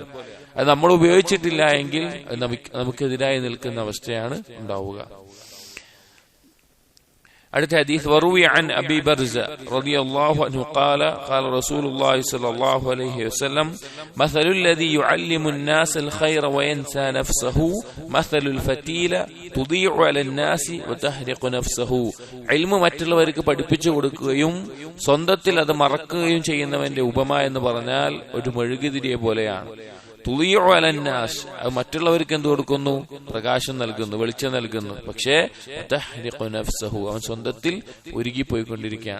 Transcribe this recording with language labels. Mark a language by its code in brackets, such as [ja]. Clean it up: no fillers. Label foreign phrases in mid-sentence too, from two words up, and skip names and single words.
[ml] അത് നമ്മൾ ഉപയോഗിച്ചിട്ടില്ല എങ്കിൽ നമുക്കെതിരായി നിൽക്കുന്ന അവസ്ഥയാണ് ഉണ്ടാവുക. അടുത്ത ഹദീസ് [ar] وروي عن أبي برزة رضي الله عنه قال قال رسول الله صلى الله عليه وسلم مثل الذي يعلم الناس الخير وينسى نفسه مثل الفتيلة تضيع على الناس وتحرق نفسه. [ml] ഇൽമു മറ്റുള്ളവർക്ക് പഠിപ്പിച്ചു കൊടുക്കുകയും സ്വന്തത്തിൽ അത് മറക്കുകയും ചെയ്യുന്നവന്റെ ഉപമ എന്ന് പറഞ്ഞാൽ ഒരു മെഴുകുതിരിയെ പോലെയാണ്. [ar] تضيء على الناس, [ml] അത് മറ്റുള്ളവർക്ക് എന്ത് കൊടുക്കുന്നു? പ്രകാശം നൽകുന്നു, വെളിച്ചം നൽകുന്നു. പക്ഷേ [ar] تحرق نفسه, [ml] അവൻ സ്വന്തത്തിൽ ഉരുകിപ്പോയിക്കൊണ്ടിരിക്കുകയാണ്.